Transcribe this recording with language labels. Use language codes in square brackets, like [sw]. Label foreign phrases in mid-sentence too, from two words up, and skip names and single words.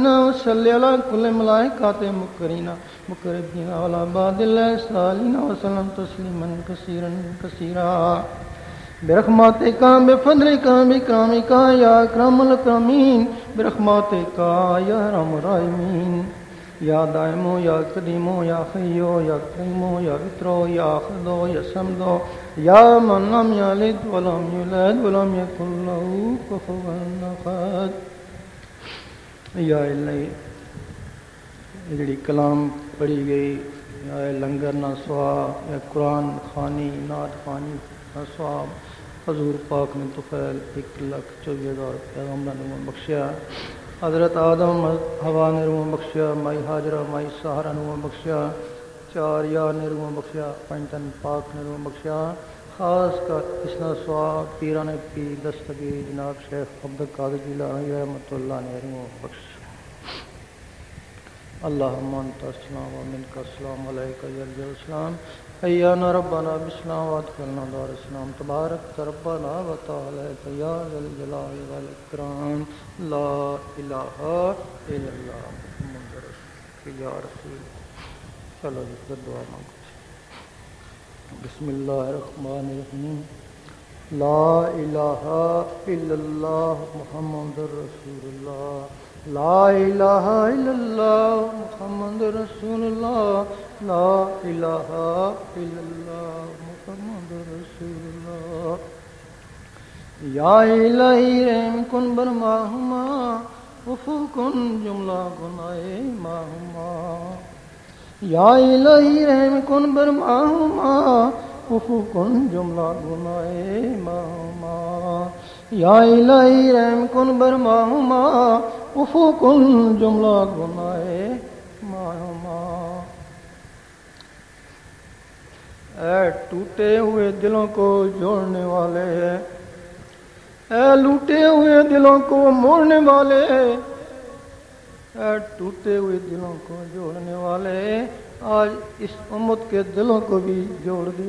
[ar] وصلی علی کل ملائکات مقربین وعلی عباد اللہ الصالحین وسلم تسلیما کثیرا کثیرا برحمتک بفضلک بکرامک یا اکرم الاکرمین برحمتک یا ارحم الراحمین یا دائمو یا قدیمو یا خیو یا قیمو یا وطرو یا آخذو یا سمدو یا من لم یلد ولم یولد ولم یکن له کفوا احد. [pa] یا الہی جڑی کلام پڑھی گئی یا لنگر نہ ثواب یا قرآن خوانی نعت خوانی نہ ثواب حضور پاک نے طفیل 1,24,000 پیغمبروں نے بخشیا. حضرت آدم ہوا نے روح بخشیا، مائی حاجرہ مائی سہارا نے روح بخشیا، 4 یار نے روح بخشیا، 5 تن پاک نے روح بخشیا. خاص کر اسنا ثواب پیران پیر دستگیر جناب شیخ عبدالقادر جیلانی [ar] رحمۃ اللہ [pa] نے روح بخشیا. [ar] اللہم انت السلام و منک السلام علیک یا السلام حیانا ربنا بالسلام وادخلنا دار السلام تبارک ربنا و تعالی یا ذل جلال والاکرام. لا الہ الا اللہ محمد رسول یا رسول. [ur] چلو جی پھر دعا مانگو. [ar] بسم اللہ الرحمن الرحیم. لا الہ الا اللہ محمد رسول اللہ. لا الہ الا اللہ محمد رسول اللہ. لا الہ الا اللہ محمد رسول اللہ. [fa] یا الہی رحم کن بر ماہما عفو کن جملہ گناہ ماہما. یا الہی رحم کن بر ماہما عفو کن جملہ گناہ ماہما. یا الہی رحم کن بر ماہما عفو کن جملہ گناہ ماہما. [ur] اے ٹوٹے ہوئے دلوں کو جوڑنے والے، اے لوٹے ہوئے دلوں کو موڑنے والے، اے ٹوٹے ہوئے دلوں کو جوڑنے والے، آج اس امت کے دلوں کو بھی جوڑ دے.